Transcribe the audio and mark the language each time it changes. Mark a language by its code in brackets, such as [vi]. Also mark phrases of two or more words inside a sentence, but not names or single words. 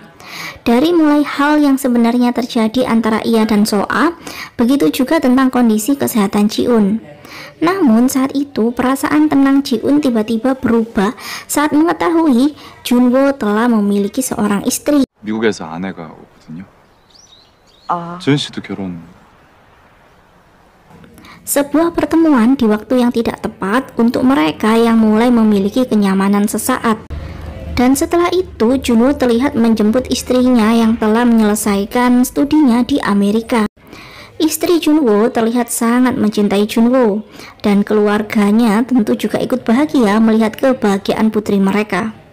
[id] Dari mulai hal yang sebenarnya terjadi antara ia dan Soa, begitu juga tentang kondisi kesehatan Ji-un. Namun saat itu perasaan tenang Ji-un tiba-tiba berubah saat mengetahui Jun-woo telah memiliki seorang istri. [ko] 미국에서 아내가 오거든요. 지은 씨도 결혼. [id] Sebuah pertemuan di waktu yang tidak tepat untuk mereka yang mulai memiliki kenyamanan sesaat. Dan setelah itu, Junwoo terlihat menjemput istrinya yang telah menyelesaikan studinya di Amerika. Istri Junwoo terlihat sangat mencintai Junwoo, dan keluarganya tentu juga ikut bahagia melihat kebahagiaan putri mereka.